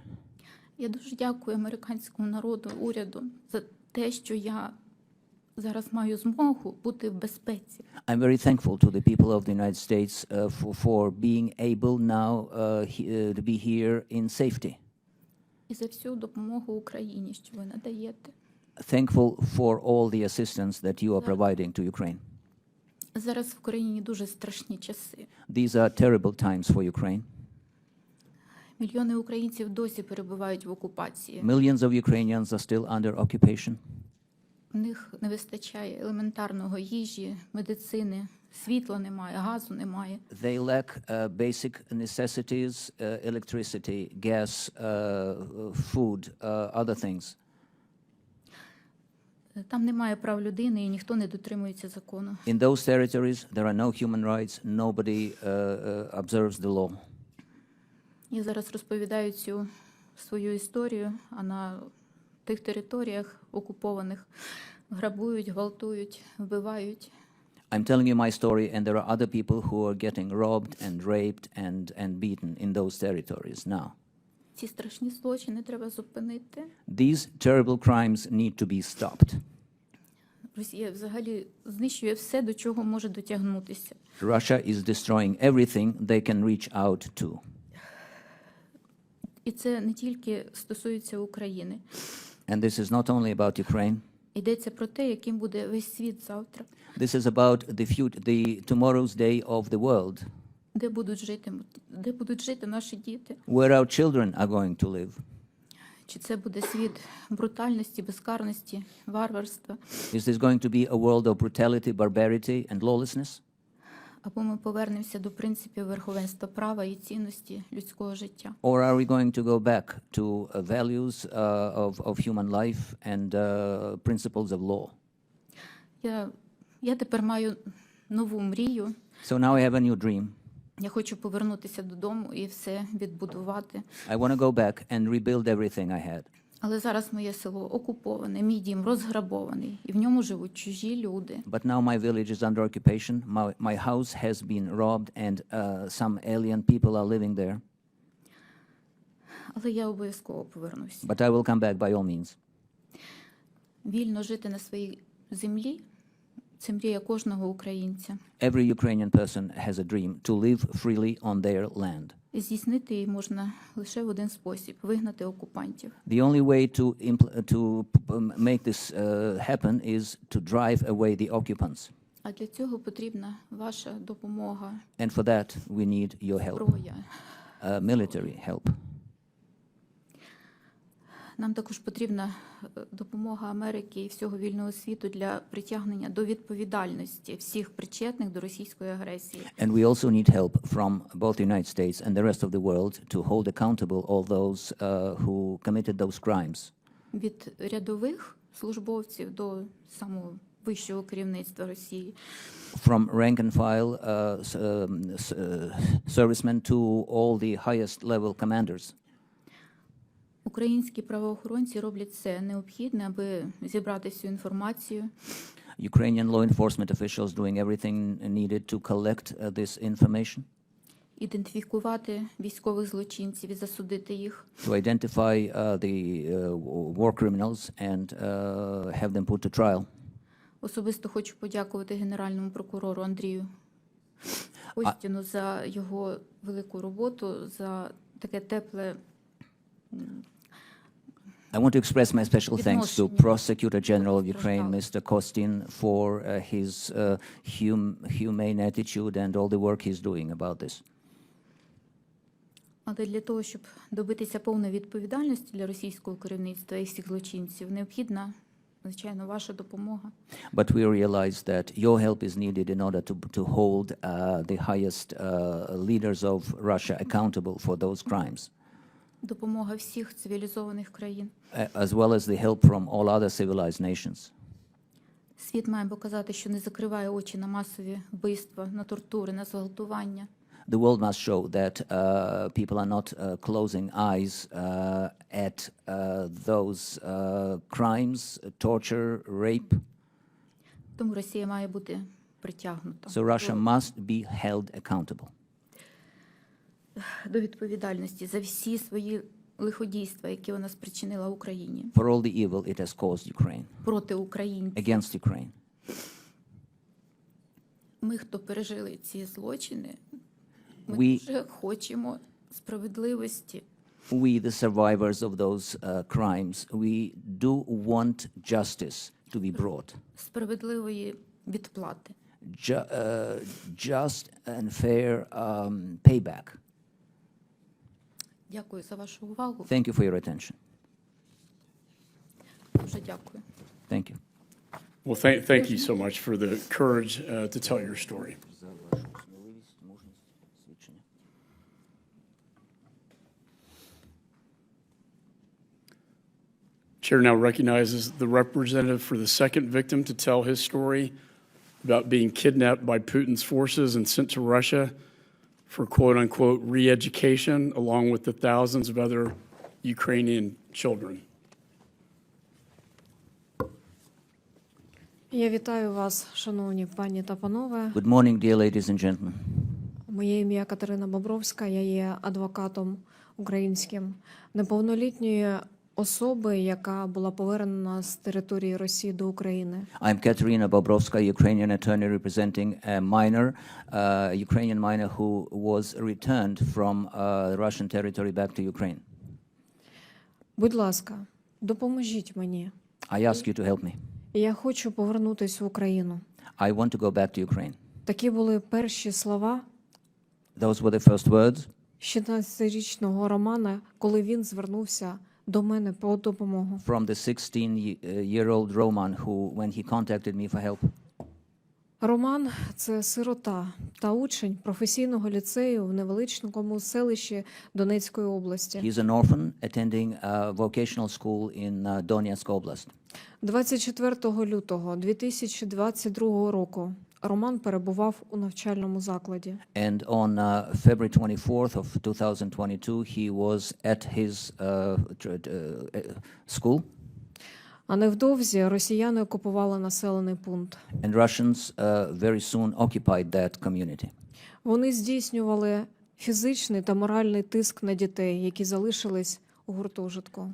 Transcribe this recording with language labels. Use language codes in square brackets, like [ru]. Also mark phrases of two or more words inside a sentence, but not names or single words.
[uk] Я дуже дякую американському народу, уряду за те, що я зараз маю змогу бути в безпеці. [en] I'm very thankful to the people of the United States for being able now to be here in safety. [uk] І за всю допомогу Україні, що ви надаєте. [en] Thankful for all the assistance that you are providing to Ukraine. [uk] Зараз в Україні дуже страшні часи. [en] These are terrible times for Ukraine. [uk] Мільйони українців досі перебувають в окупації. [en] Millions of Ukrainians are still under occupation. [uk] У них не вистачає елементарного їжі, медицини, світла немає, газу немає. [en] They lack basic necessities, electricity, gas, food, other things. [uk] Там немає прав людини і ніхто не дотримується закону. [en] In those territories, there are no human rights. Nobody observes the law. [uk] Я зараз розповідаю цю свою історію, а на тих територіях окупованих грабують, гвалтують, вбивають. [en] I'm telling you my story, and there are other people who are getting robbed and raped and beaten in those territories now. [uk] Ці страшні злочини треба зупинити. [en] These terrible crimes need to be stopped. [uk] Росія взагалі знищує все, до чого може дотягнутися. [en] Russia is destroying everything they can reach out to. [uk] І це не тільки стосується України. [en] And this is not only about Ukraine. [uk] Йдеться про те, яким буде весь світ завтра. [en] This is about the tomorrow's day of the world. [uk] Де будуть жити наші діти? [en] Where our children are going to live. [uk] Чи це буде світ брутальності, безкарності, варварства? [en] Is this going to be a world of brutality, barbarity and lawlessness? [uk] або ми повернемося до принципів верховенства права і цінності людського життя. [en] Or are we going to go back to values of human life and principles of law? [uk] Я тепер маю нову мрію. [en] So now I have a new dream. [uk] Я хочу повернутися додому і все відбудувати. [en] I want to go back and rebuild everything I had. [uk] Але зараз моє село окуповане, мій дім розграбований, і в ньому живуть чужі люди. [en] But now my village is under occupation. My house has been robbed and some alien people are living there. [uk] Але я обов'язково повернусь. [en] But I will come back by all means. [uk] Вільно жити на своїй землі – це мрія кожного українця. [en] Every Ukrainian person has a dream to live freely on their land. [uk] Здійснити її можна лише в один спосіб – вигнати окупантів. [en] The only way to make this happen is to drive away the occupants. [uk] А для цього потрібна ваша допомога, [en] And for that, we need your help, [uk] зброя. [en] military help. [uk] Нам також потрібна допомога Америки і всього вільного світу для притягнення до відповідальності всіх причетних до російської агресії. [en] And we also need help from both the United States and the rest of the world to hold accountable all those who committed those crimes. [uk] Від рядових службовців до самого вищого керівництва Росії. [en] From rank and file servicemen to all the highest level commanders. [uk] Українські правоохоронці роблять все необхідне, аби зібрати всю інформацію. [en] Ukrainian law enforcement officials doing everything needed to collect this information. [uk] Ідентифікувати військових злочинців і засудити їх. [en] To identify the war criminals and have them put to trial. [uk] Особисто хочу подякувати генеральному прокурору Андрію Костіну за його велику роботу, за таке тепле. [en] I want to express my special thanks to Prosecutor General of Ukraine, Mr. Kostin, for his humane attitude and all the work he's doing about this. [uk] Але для того, щоб добитися повної відповідальності для російського керівництва і всіх злочинців, необхідна, звичайно, ваша допомога. [en] But we realize that your help is needed in order to hold the highest leaders of Russia accountable for those crimes. [uk] Допомога всіх цивілізованих країн. [en] As well as the help from all other civilized nations. [uk] Світ має показати, що не закриває очі на масові вбивства, на тортури, на зґвалтування. [en] The world must show that people are not closing eyes at those crimes, torture, rape. [uk] Тому Росія має бути притягнута. [en] So Russia must be held accountable. [uk] До відповідальності за всі свої лиходійства, які вона спричинила Україні. [en] For all the evil it has caused Ukraine. [uk] Проти українців. [en] Against Ukraine. [uk] Ми, хто пережили ці злочини, ми [en] We- [uk] дуже хочемо справедливості. [en] We, the survivors of those crimes, we do want justice to be brought. [uk] Справедливої відплати. [en] Just and fair payback. [uk] Дякую за вашу увагу. [en] Thank you for your attention. [uk] Дуже дякую. [en] Thank you. Well, thank you so much for the courage to tell your story. Chair now recognizes the representative for the second victim to tell his story about being kidnapped by Putin's forces and sent to Russia for quote-unquote re-education, along with the thousands of other Ukrainian children. [uk] Я вітаю вас, шановні пані та панове. [en] Good morning, dear ladies and gentlemen. [uk] Моє ім'я Катерина Бобровська, я є адвокатом українським неповнолітньої особи, яка була повернена з території Росії до України. [en] I'm Katerina Bobrovska, Ukrainian attorney representing a minor, Ukrainian minor who was returned from Russian territory back to Ukraine. [uk] Будь ласка, допоможіть мені. [en] I ask you to help me. [uk] Я хочу повернутися в Україну. [en] I want to go back to Ukraine. [uk] Такі були перші слова [en] Those were the first words [uk] 16-річного Романа, коли він звернувся до мене по допомогу. [en] from the 16-year-old Roman who, when he contacted me for help. [uk] Роман – це сирота та учень професійного ліцею в невеличкому селищі Донецької області. [en] He's an orphan attending a vocational school in Donetsk Oblast. [uk] 24 лютого 2022 року Роман перебував у навчальному закладі. [en] And on February 24th of 2022, he was at his school. [uk] А невдовзі росіяни окупували населений пункт. [en] And Russians very soon occupied that community. [uk] Вони здійснювали фізичний та моральний тиск на дітей, які залишились у гуртожитку.